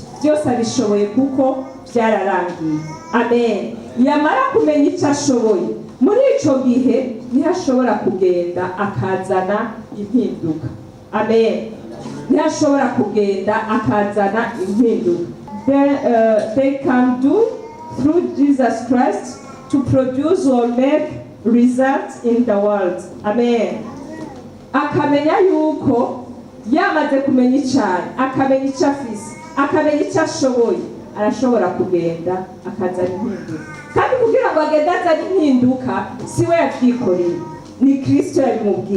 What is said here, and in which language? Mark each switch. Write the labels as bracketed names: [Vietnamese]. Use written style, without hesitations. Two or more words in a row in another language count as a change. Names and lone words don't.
[Rundi] Byose abishoboye kuko byararangiye. Amen. Yamara kumenya ico ashoboye, muri ico gihe ntihashobora kugenda akazana impinduka. Amen. Ntihashobora kugenda akazana impinduka. [English] They can do through Jesus Christ to produce or make results in the world. [Rundi] Amen. Akamenya yuko yamaze kumenya icyayi, akamenya icyo afise, akamenya icyo ashoboye, arashobora kugenda akazana impinduka. Kandi kugira ngo agende azana impinduka si we yavyikoreye, ni Kristo yabimubwiye.